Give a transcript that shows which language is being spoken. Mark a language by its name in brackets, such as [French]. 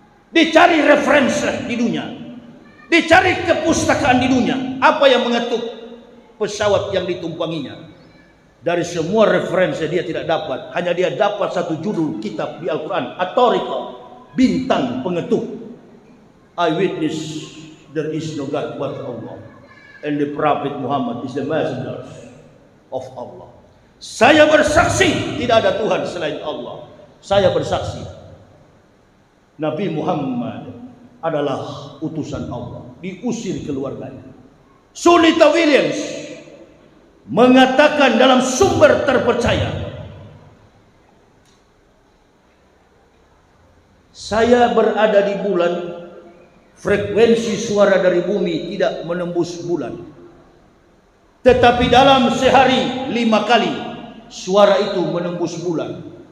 [Indonesian] Dicari referensi di dunia, dicari kepustakaan di dunia, apa yang mengetuk pesawat yang ditumpanginya. Dari semua referensi dia tidak dapat, hanya dia dapat satu judul kitab di Al-Quran, At-Tariqa, bintang pengetuk. [English] I witness there is no God but Allah, and the Prophet Muhammad is the messenger of Allah. [Indonesian] Saya bersaksi tidak ada Tuhan selain Allah. Saya bersaksi Nabi Muhammad adalah utusan Allah. Diusir keluarganya. Sunita Williams mengatakan dalam sumber terpercaya, saya berada di bulan, frekuensi suara dari bumi tidak menembus bulan, tetapi dalam sehari 5 kali suara itu menembus bulan.